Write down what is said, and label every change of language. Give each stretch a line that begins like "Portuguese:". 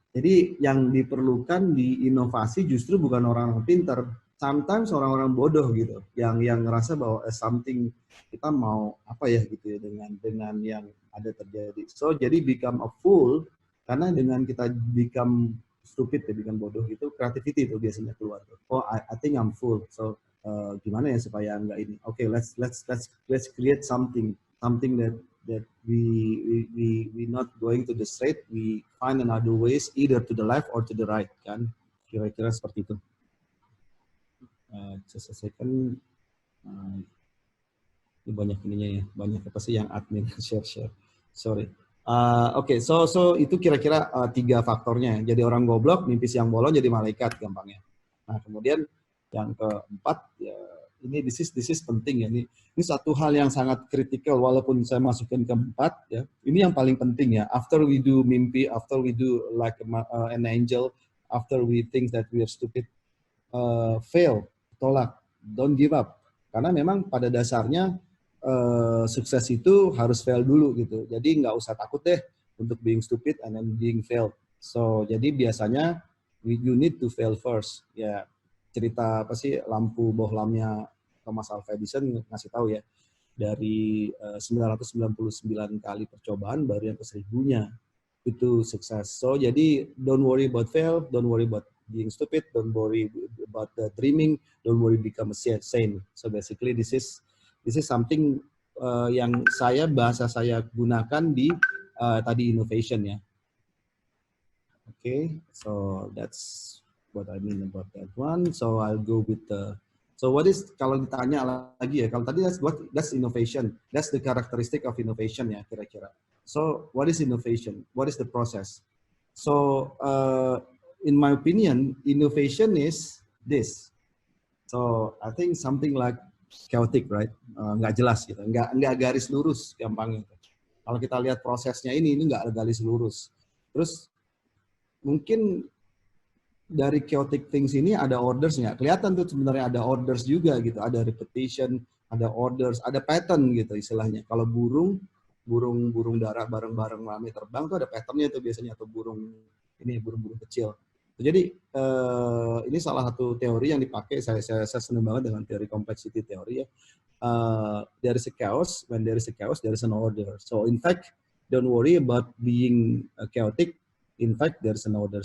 Indonesian: Jadi yang diperlukan di inovasi justru bukan orang-orang pintar, sometimes orang-orang bodoh gitu, yang ngerasa bahwa something kita mau apa ya gitu ya dengan yang ada terjadi. So jadi
English: become a fool,
Indonesian: karena dengan kita
English: become stupid
Indonesian: ya, bikin bodoh gitu, creativity itu biasanya keluar.
English: Oh, I think I'm full. So
Indonesian: gimana ya supaya enggak ini?
English: Okay, let's create something that we not going to the straight, we find another ways either to the left or to the right kan.
Indonesian: Kira-kira seperti itu.
English: Just a second.
Indonesian: Ini banyak ininya ya, banyak apa sih yang admin share. Sorry. Oke, so itu kira-kira 3 faktornya. Jadi orang goblok, mimpi siang bolong, jadi malaikat gampangnya. Nah, kemudian yang keempat, ya, ini this is penting ya. Ini satu hal yang sangat kritikal, walaupun saya masukin keempat ya. Ini yang paling penting ya.
English: After we do mimpi, after we do like an angel, after we think that we are stupid, fail, tolak, don't give up.
Indonesian: Karena memang pada dasarnya sukses itu harus fail dulu gitu. Jadi nggak usah takut deh untuk
English: being stupid and then being failed. So
Indonesian: jadi biasanya
English: you need to fail first.
Indonesian: Ya cerita apa sih, lampu bohlamnya Thomas Alva Edison ngasih tahu ya, dari 999 kali percobaan baru yang ke-1000-nya itu sukses.
English: So jadi don't worry about fail, don't worry about being stupid, don't worry about the dreaming, don't worry become a saint. So basically this is something
Indonesian: yang bahasa saya gunakan di tadi innovation ya.
English: Okay, so that's what I mean about that one. So I'll go with so what is,
Indonesian: kalau ditanya lagi ya, kalau tadi
English: that's innovation, that's the characteristic of innovation
Indonesian: ya kira-kira.
English: So what is innovation? What is the process? So in my opinion, innovation is this. So I think something like chaotic, right?
Indonesian: Nggak jelas gitu, nggak garis lurus gampangnya. Kalau kita lihat prosesnya ini nggak garis lurus. Terus mungkin dari chaotic things ini ada orders nggak? Kelihatan tuh sebenarnya ada orders juga gitu, ada repetition, ada orders, ada pattern gitu istilahnya. Kalau burung darah bareng-bareng rame terbang tuh ada patternnya tuh biasanya, atau burung kecil. Jadi ini salah satu teori yang dipakai, saya senang banget dengan teori complexity theory ya.
English: There is a chaos, when there is a chaos, there is an order. So in fact, don't worry about being chaotic. In fact, there is an order.